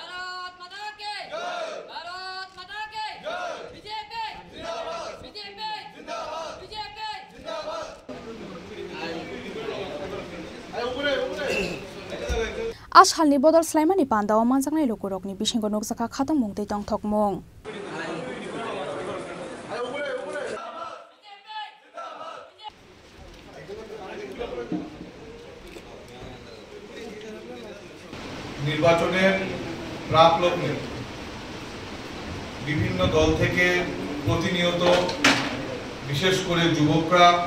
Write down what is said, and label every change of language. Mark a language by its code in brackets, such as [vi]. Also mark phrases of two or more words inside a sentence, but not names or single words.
[trp] Ashalni bodol slaimani panda o manjangnai lokorokni bisingo nokjaka khatang mungtei tong thokmung [bn] নির্বাচনের প্রাকলগ্নে বিভিন্ন দল থেকে প্রতিনিয়ত বিশেষ করে যুবকরা